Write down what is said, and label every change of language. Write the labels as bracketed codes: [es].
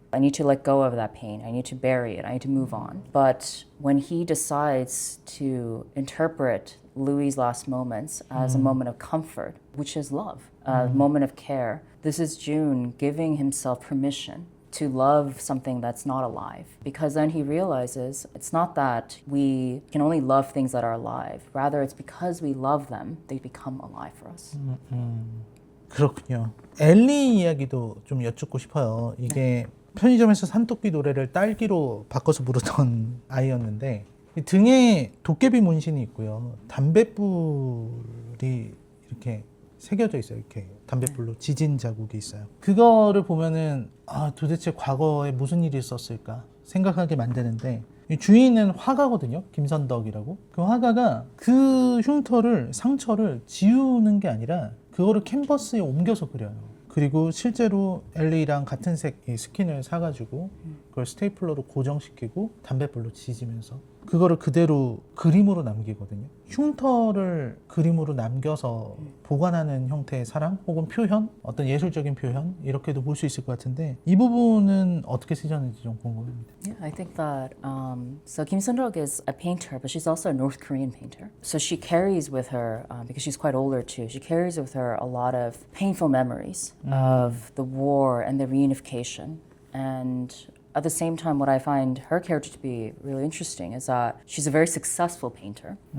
[en] I need to let go of that pain. I need to bury it. I need to move on. But when he decides to interpret Louis' last moments as a moment of comfort, which is love, a moment of care, this is Jun giving himself permission to love something that's not alive. Because then he realizes it's not that we can only love things that are alive. Rather, it's because we love them, they become alive for us. [ko] 그렇군요. 엘리 이야기도 좀 여쭙고 싶어요. 이게 편의점에서 산토끼 노래를 딸기로 바꿔서 부르던 아이였는데 이 등에 도깨비 문신이 있고요. 담뱃불이 이렇게 새겨져 있어요. 이렇게 담뱃불로 지진 자국이 있어요. 그거를 보면은 도대체 과거에 무슨 일이 있었을까 생각하게 만드는데 이 주인은 화가거든요. 김선덕이라고. 그 화가가 그 흉터를 상처를 지우는 게 아니라 그거를 캔버스에 옮겨서 그려요. 그리고 실제로 엘리랑 같은 색 스킨을 사가지고 그걸 스테이플러로 고정시키고 담뱃불로 지지면서 그거를 그대로 그림으로 남기거든요. 흉터를 그림으로 남겨서 보관하는 형태의 사랑 혹은 표현, 어떤 예술적인 표현 이렇게도 볼 수 있을 것 같은데 이 부분은 어떻게 쓰셨는지 좀 궁금합니다. [en] Yeah, I think that so Kim Sun-duk is a painter, but she's also a North Korean painter. So she carries with her, because she's quite older too, she carries with her a lot of painful memories of the war and the reunification. And at the same time, what I find her character to be really interesting is that she's a very successful painter.